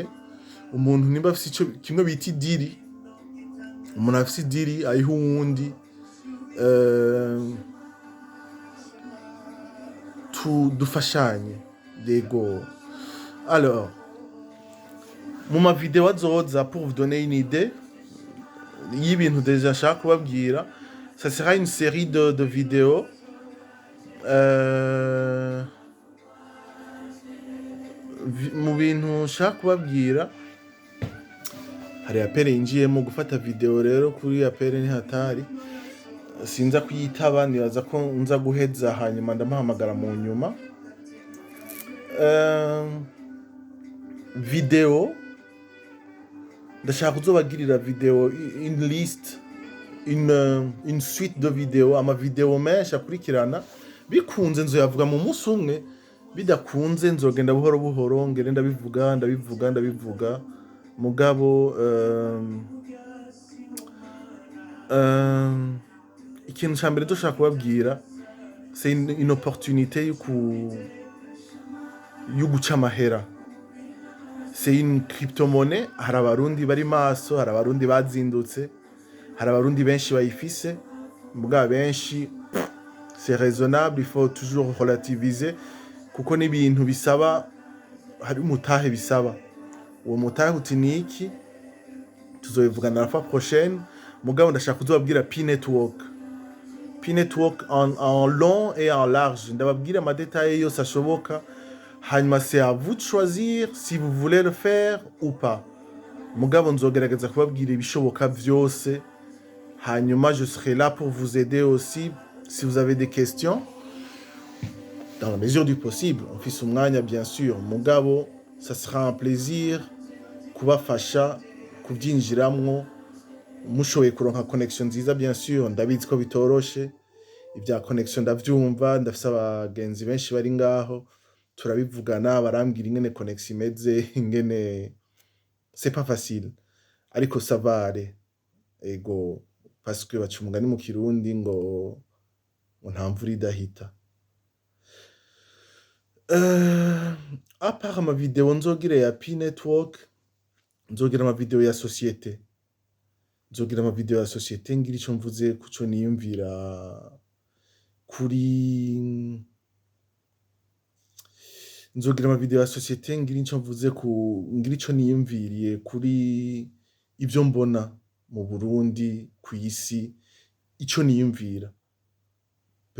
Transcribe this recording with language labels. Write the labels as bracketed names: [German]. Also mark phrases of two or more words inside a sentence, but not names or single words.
[Rundi] Umuntu nimba afise ico kimwe bita idiri, umuntu afise idiri ayiha uwundi, dufashanye. Yego. Alors, mu ma vidéo azoza, [French] pour vous donner une idée [Rundi] y'ibintu déjà nshaka kubabwira, [French] ça sera une série de vidéos [Rundi] mu bintu nshaka kubabwira. Hari apere yinjiyemo gufata video, rero kuri apere ni hatari, sinza kuyitaba, nibaza ko nza guheza hanyuma ndamuhamagara mu nyuma. Video ndashaka kuzobagirira video, [French] une liste, une suite de vidéos, [Rundi] ama video menshi akurikirana. Bikunze nzoyavuga mu musi umwe, bidakunze nzogenda buhoro buhoro, ngere ndabivuga. Mugabo ikintu ca mbere dushaka kubabwira, [French] c'est une opportunité [Rundi] yo guca amahera. [French] C'est une crypto-monnaie. [Rundi] Hari abarundi bari maso, hari abarundi bazindutse, hari abarundi benshi bayifise. Muga benshi [French] c'est raisonnable, il faut toujours relativiser, [Rundi] kuko n'ibintu bisaba, hari umutahe bisaba. Uwo mutahe uti niki, tuzobivugana [French] la fois prochaine. [Rundi] Mugabo ndashaka kuzobabwira P-Network [French] en long et en large, [Rundi] ndababwira [French] ama détails [Rundi] yose ashoboka. [French] Hanyuma c'est à vous de choisir si vous voulez le faire ou pas. [Rundi] Mugabo nzogerageza kubabwira ibishoboka vyose. [French] Hanyuma je serai là pour vous aider aussi si vous avez des questions, dans la mesure du possible. On fait umwanya bien sûr. [Rundi] Mugabo [French] ça sera un plaisir [Rundi] kubafasha kubyinjiramwo, mushoboye kuronka connection nziza. Bien sûr ndabizi ko bitoroshe, ibya connection ndavyumva, ndafise abagenzi benshi bari ngaho, turabivugana, barambwira ingene connection imeze, ingene [French] c'est pas facile, [Rundi] ariko [French] ça va aller. [Rundi] Ego, [French] parce que [Rundi] baca umugani mu Kirundi ngo nta mvura idahita. [French] À part [Rundi] ama video nzogira ya P-Network, nzogira ama video ya société. Ngira ico mvuze kuco niyumvira kuri, nzogira ama video ya société, ngira ico mvuze ngira ico niyumviriye kuri ivyo mbona mu Burundi, ku isi, ico niyumvira.